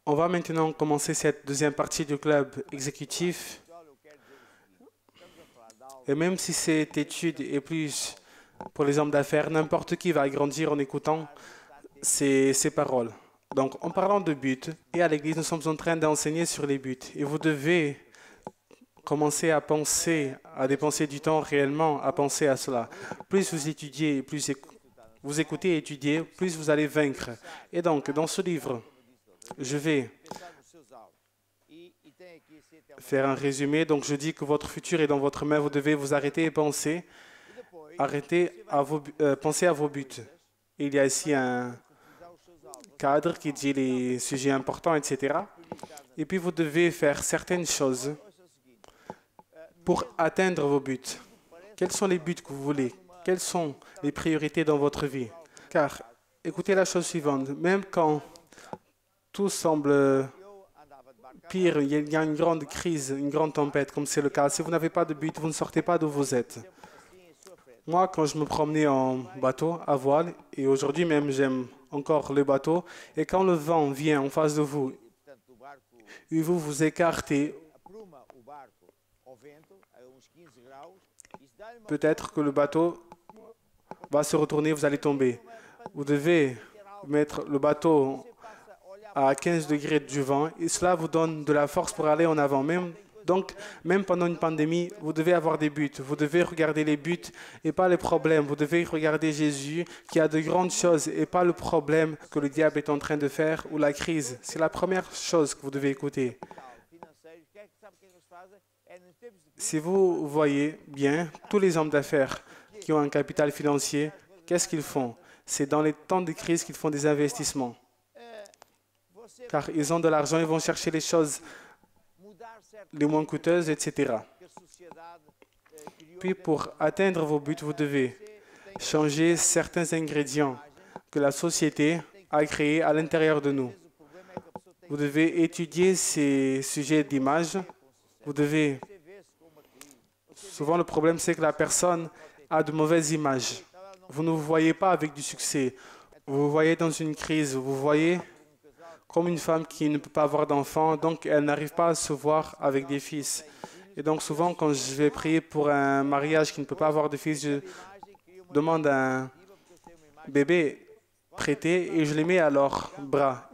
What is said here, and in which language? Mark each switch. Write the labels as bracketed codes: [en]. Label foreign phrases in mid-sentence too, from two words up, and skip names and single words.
[fr] On va maintenant commencer cette deuxième partie du club exécutif. [pt] Olha, eu quero dizer o seguinte, estamos a falar de algo [fr] Et même si cette étude est plus pour les hommes d'affaires, n'importe qui va grandir en écoutant ces paroles. Donc, en parlant de buts, et à l'église, nous sommes en train d'enseigner sur les buts. Et vous devez commencer à penser, à dépenser du temps réellement, à penser à cela. Plus vous étudiez, plus vous écoutez et étudiez, plus vous allez vaincre. Et donc, dans ce livre, je vais [pt] pensar nos seus alvos. E tem aqui assim até uma... [fr] faire un résumé. Donc, je dis que votre futur est dans votre main. Vous devez vous arrêter et penser. [pt] E depois, [fr] Arrêtez à pensez à vos buts. Il y a ici un [pt] usar os seus alvos. [fr] cadre qui dit les sujets importants, etc. Et puis, vous devez faire certaines choses [pt] Ouça o seguinte, [fr] pour atteindre vos buts. Quels sont les buts que vous voulez? Quelles sont les priorités dans votre vie? Car, écoutez la chose suivante, même quand tout semble [pt] eu andava de barco [fr] pire, il y a une grande crise, une grande tempête, comme c'est le cas, si vous n'avavez pas de but, vous ne sortez pas d'où vous êtes. [pt] assim em sua frente. [fr] Moi, quand je me promenais en bateau, à voile, et aujourd'hui même, j'aime encore le bateau, et quand le vent vient en face de vous, [pt] E, portanto, o barco [fr] et vous vous écartez, [pt] apruma o barco ao vento, a uns 15 graus, isso dá-lhe uma... [fr] peut-être que le bateau va se retourner, vous allez tomber. Vous devez mettre le bateau [pt] Passa a olhar [fr] à 15 degrés du vent, et cela vous donne de la force pour aller en avant. Donc, même pendant une pandémie, vous devez avoir des buts. Vous devez regarder les buts et pas les problèmes. Vous devez regarder Jésus qui a de grandes choses et pas le problème que le diable est en train de faire ou la crise. C'est la première chose que vous devez écouter. [pt] financeiros, sabe o que eles fazem? É nos tempos de crise, [fr] Si vous voyez bien, tous les hommes d'affaires qui ont un capital financier, qu'est-ce qu'ils font? C'est dans les temps de crise qu'ils font des investissements. [pt] você [fr] Car ils ont de l'argent, ils vont chercher les choses [pt] mudar certo [fr] les moins coûteuses, etc. [pt] que a sociedade criou. [fr] Puis pour atteindre vos buts, vous devez changer certains ingrédients que la société a créés à l'intérieur de nous. [pt] O problema é que a pessoa tem [fr] Vous devez étudier ces sujets d'image. Vous devez... [pt] que ver-se com uma crise. [fr] Souvent, le problème, c'est que la personne a de mauvaises images. Vous ne vous voyez pas avec du succès. Vous vous voyez dans une crise. Vous vous voyez comme une femme qui ne peut pas avoir d'enfants, donc elle n'arrive pas à se voir avec des fils. Et donc souvent, quand je vais prier pour un mariage qui ne peut pas avoir de fils, je demande à un bébé, prêtés et je les mets à leurs bras.